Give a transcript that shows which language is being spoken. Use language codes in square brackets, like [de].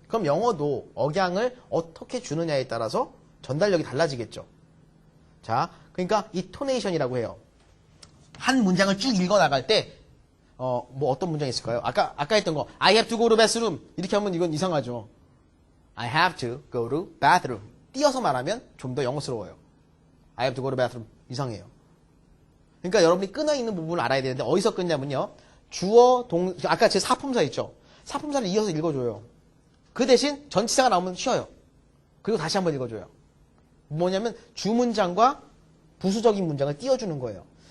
[ko] 그럼 영어도 억양을 어떻게 주느냐에 따라서 전달력이 달라지겠죠. 자, 그러니까 이 토네이션이라고 해요. 한 문장을 쭉 읽어 나갈 때 뭐 어떤 문장이 있을까요? 아까 했던 거 [en] I have to go to bathroom [ko] 이렇게 하면 이건 이상하죠. [en] I have to go to bathroom [ko] 띄어서 말하면 좀 더 영어스러워요. [en] I have to go to bathroom [ko] 이상해요. 그러니까 여러분이 끊어 있는 부분을 알아야 되는데 어디서 끊냐면요. 주어 아까 제 사품사 있죠. 사품사를 이어서 읽어줘요. 그 대신 전치사가 나오면 쉬어요. 그리고 다시 한번 읽어줘요. 뭐냐면 주문장과 부수적인 문장을 띄워주는 거예요.